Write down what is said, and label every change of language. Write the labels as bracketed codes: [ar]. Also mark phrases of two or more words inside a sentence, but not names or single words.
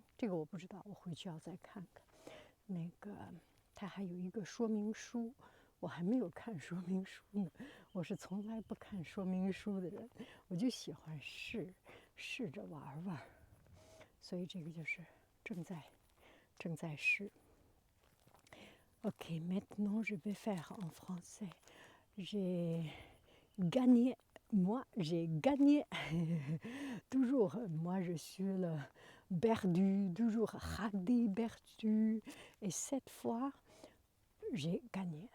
[zh] 这个我不知道，我回去要再看看。那个，它还有一个说明书，我还没有看说明书呢。我是从来不看说明书的人，我就喜欢试着玩玩。所以这个就是正在试。 [fr] Ok, maintenant je vais faire en français. J'ai gagné. Moi, j'ai gagné. Toujours, moi, je suis le perdu, toujours radé, perdu. Et cette fois, j'ai gagné.